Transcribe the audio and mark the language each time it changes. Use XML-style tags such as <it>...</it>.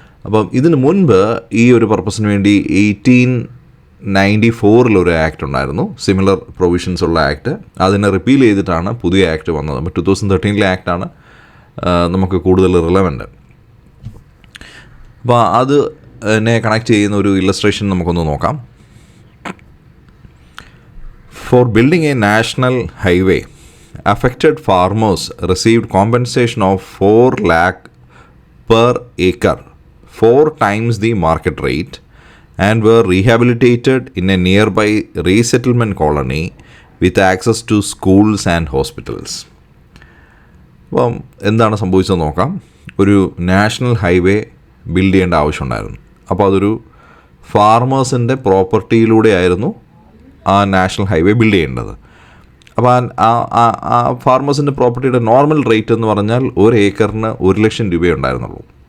<ml>അപ്പം ഇതിന് മുൻപ് ഈ ഒരു പർപ്പസിന് വേണ്ടി 1894 ഒരു ആക്ട് ഉണ്ടായിരുന്നു, സിമിലർ പ്രൊവിഷൻസ് ഉള്ള ആക്ട്. അതിനെ റിപ്പീൽ ചെയ്തിട്ടാണ് പുതിയ ആക്ട് വന്നത്. അപ്പോൾ 2013 ആക്ടാണ് നമുക്ക് കൂടുതൽ റിലവൻ്റ്. അപ്പോൾ അതിനെ കണക്ട് ചെയ്യുന്ന ഒരു ഇല്ലസ്ട്രേഷൻ നമുക്കൊന്ന് നോക്കാം.</ml> <en>For building a national highway, affected farmers received compensation of 4 lakh per acre, 4 times the market rate, and were rehabilitated in a nearby resettlement colony with access to schools and hospitals.</en> <ml>അപ്പം എന്താണ് സംഭവിച്ചത് നോക്കാം. ഒരു national highway build ചെയ്യേണ്ട ആവശ്യമുണ്ടായിരുന്നു. അപ്പോൾ അതൊരു ഫാർമേഴ്സിൻ്റെ പ്രോപ്പർട്ടിയിലൂടെ ആയിരുന്നു ആ നാഷണൽ ഹൈവേ ബിൽഡ് ചെയ്യേണ്ടത്. അപ്പോൾ ആ ഫാർമേഴ്സിൻ്റെ പ്രോപ്പർട്ടിയുടെ നോർമൽ റേറ്റ് എന്ന് പറഞ്ഞാൽ 1 ഏക്കറിന് 1 ലക്ഷം രൂപയേ ഉണ്ടായിരുന്നുള്ളൂ.</ml>